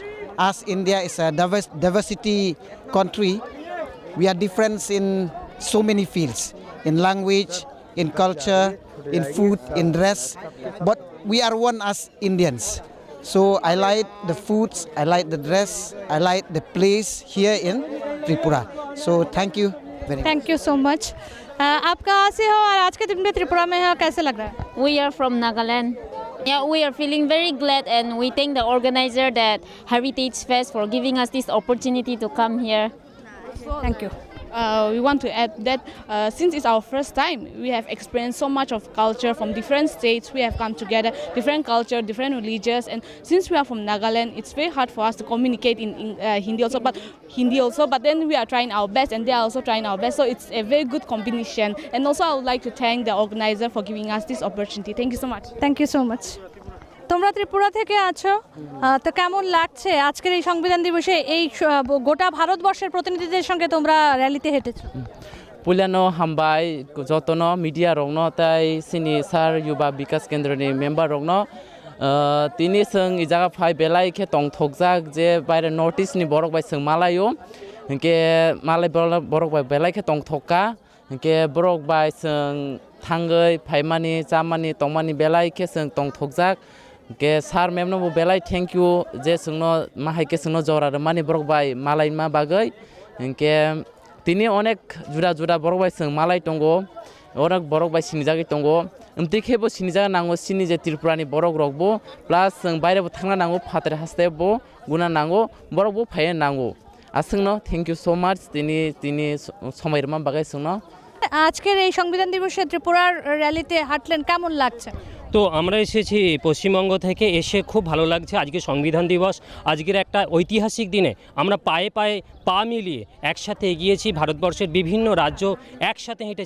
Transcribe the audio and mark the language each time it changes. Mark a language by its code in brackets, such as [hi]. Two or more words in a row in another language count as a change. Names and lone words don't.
[en] As India is a diversity country, we are different in so many fields, in language, in culture, in food, in dress, but we are one as Indians. So I like the foods, I like the dress, I like the place here in Tripura. So thank you. Thank you so much. [hi] आप कहाँ से हो और आज के दिन में त्रिपुरा में हो, कैसे लग रहा है? [en] We are from Nagaland. Yeah, we are feeling very glad and we thank the organizer that Heritage Fest for giving us this opportunity to come here. Thank you. We want to add that since it's our first time, we have experienced so much of culture from different states. We have come together, different culture, different religions, and since we are from Nagaland, it's very hard for us to communicate in Hindi also. But then we are trying our best, and they are also trying our best. So it's a very good combination. And also, I would like to thank the organizer for giving us this opportunity. Thank you so much. Thank you so much. [bn] তোমরা ত্রিপুরা থেকে আছো, তো কেমন লাগছে আজকের এই সংবিধান দিবসে এই গোটা ভারতবর্ষের প্রতিনিধিদের সঙ্গে তোমরা র্যালিতে হেঁটেছো? [trp] पुलियानो हामबाय जतनो मीडिया रंगनो ताई सिनी सार युवा विकास केंद्रनि मेम्बर रंगनो तिनि जों इ जागा फाय बेलाय के तंथकजाक जे बायरे नर्थ ईस्टनि बरक बाय जों मालायो के मालाय बरक बाय बेलाय के तंथका के बरक बाय जों थांगै फायमानि जामानि तंमानि बेलाय के जों तंथकजाक के सार मेमनो बेलाय [en] thank you [trp] जे जोंनो माहाय के जोंनो जरा मानि बरक बाय मालाय मा बागै के तिनि अनेक जुदा जुदा बरक बाय जों मालाय दंगो अनेक बरक बाय सिनिजागै दंगो ओमतिखेबो सिनिजागा नांगो सिनि जे त्रिपुरानि बरक रकबो प्लास जों बायरेबो थांना नांगो फातरे हास्तेबो गुना नांगो बरकबो फाय नांगो आसोंनो [en] thank you so much [trp] तिनि समायरमा बागै जोंनो। [bn] আজকের এই সংবিধান দিবসে ত্রিপুরার র্যালিতে হাঁটলেন, কেমন লাগছে? তো আমরা এসেছি পশ্চিমবঙ্গ থেকে, এসে খুব ভালো লাগছে। আজকে সংবিধান দিবস, আজকের একটা ঐতিহাসিক দিনে আমরা পায়ে পায়ে পা মিলিয়ে একসাথে এগিয়েছি, ভারতবর্ষের বিভিন্ন রাজ্য একসাথে হেঁটেছি।